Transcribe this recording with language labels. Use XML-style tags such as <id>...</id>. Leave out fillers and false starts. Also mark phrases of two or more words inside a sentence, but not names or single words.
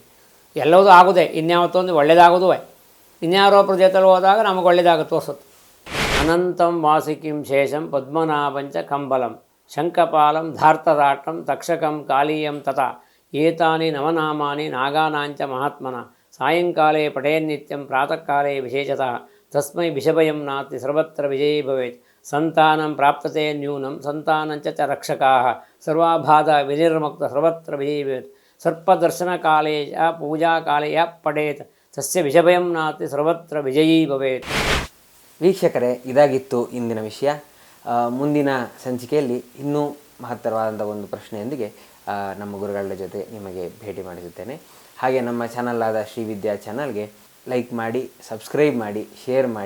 <kn>ಎಲ್ಲವೂ ಆಗೋದೇ, ಇನ್ಯಾವತ್ತೊಂದು ಒಳ್ಳೆಯದಾಗೋದು. ಇನ್ಯಾರೊಬ್ಬರ ಜೊತೆಲಿ ಹೋದಾಗ ನಮಗೆ ಒಳ್ಳೆಯದಾಗುತ್ತೆ ತೋರಿಸುತ್ತೆ.</kn> <sa>ಅನಂತಂ ವಾಸಿಕಿಂ ಶೇಷಂ ಪದ್ಮನಾಭಂಚ ಕಂಬಲಂ ಶಂಖಪಾಲಂ ಧಾರ್ತರಾಟಂ ತಕ್ಷಕಂ ಕಾಲೀಯಂ ತಥಾ ಏತಾನಿ ನವನಾಮಾನಿ ನಾಗಾನಾಂಚ ಮಹಾತ್ಮನ ಸಾಯಂಕಾಲೇ ಪಠೇನ್ನಿತ್ಯಂ ಪ್ರಾತಃ ಕಾಲೇ ವಿಶೇಷತಃ ತಸ್ಮೈ ವಿಷಭಯಂ ನಾಸ್ತಿ ಸರ್ವತ್ರ ವಿಜಯೀ ಭವೇತ್ ಸಂತಾನಂ ಪ್ರಾಪ್ತತೆ ನ್ಯೂನಂ ಸಂತಾನಂಚ ಚ ರಕ್ಷಕಾಃ ಸರ್ವಾಬಾಧ ವಿನಿರ್ಮುಕ್ತ ಸರ್ವತ್ರ ವಿಜಯೀ ಭವೇತ್ ಸರ್ಪದರ್ಶನಕಾಲೇ ಚ ಪೂಜಾಕಾಲೇ ಯ ಪಠೇತ್ ತಸ್ಯ ವಿಷಭಯಂ ನಾಸ್ತಿ ಸರ್ವತ್ರ ವಿಜಯೀ ಭವೇತ್.</sa> <kn>ವೀಕ್ಷಕರೇ, ಇದಾಗಿತ್ತು ಇಂದಿನ ವಿಷಯ. ಮುಂದಿನ ಸಂಚಿಕೆಯಲ್ಲಿ ಇನ್ನೂ ಮಹತ್ತರವಾದಂಥ ಒಂದು ಪ್ರಶ್ನೆಯೊಂದಿಗೆ ನಮ್ಮ ಗುರುಗಳ ಜೊತೆ ನಿಮಗೆ ಭೇಟಿ ಮಾಡಿಸುತ್ತೇನೆ. ಹಾಗೆ ನಮ್ಮ ಚಾನಲ್ ಆದ ಶ್ರೀ ವಿದ್ಯಾ ಚಾನಲ್ಗೆ ಲೈಕ್ ಮಾಡಿ, ಸಬ್ಸ್ಕ್ರೈಬ್ ಮಾಡಿ, ಶೇರ್ ಮಾಡಿ.</kn>